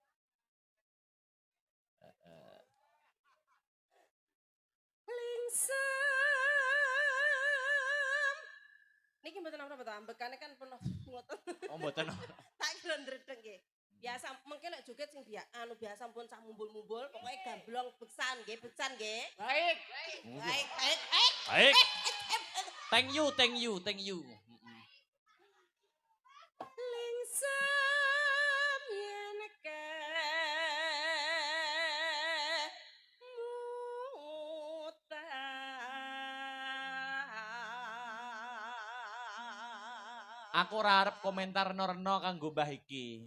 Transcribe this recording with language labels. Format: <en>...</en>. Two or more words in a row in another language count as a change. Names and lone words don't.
<jv>Lingsem. Niki mboten apa-apa to, ambekane kan penuh ngoten. Oh mboten. Tak kira ndredeg nggih. Biasa mengke lek joget sing biasa pun cah mumbul-mumbul, pokoke gamblong beksan nggih, beksan nggih. Baik. Baik.</jv> <en>Thank you.</en> <jv>Lingsem yen ke muta. Aku ora arep komentar reno-reno kanggo Mbah iki.</jv>